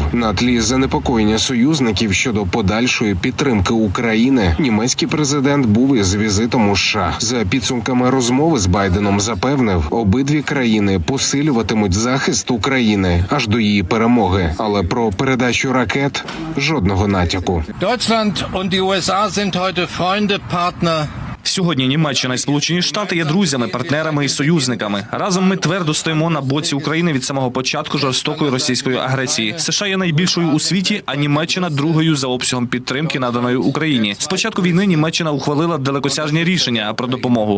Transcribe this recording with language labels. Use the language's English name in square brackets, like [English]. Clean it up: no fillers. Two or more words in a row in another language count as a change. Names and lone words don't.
[Ukrainian] На тлі занепокоєння союзників щодо подальшої підтримки України, німецький президент був із візитом у США. За підсумками розмови з Байденом запевнив, обидві країни посилюватимуть захист України аж до її перемоги. Але про передачу ракет жодного натяку. [German] Deutschland und die USA sind heute Freunde, Partner. [Ukrainian] Сьогодні Німеччина і Сполучені Штати є друзями, партнерами і союзниками. Разом ми твердо стоїмо на боці України від самого початку жорстокої російської агресії. США є найбільшою у світі, а Німеччина – другою за обсягом підтримки, наданої Україні. З початку війни Німеччина ухвалила далекосяжні рішення про допомогу.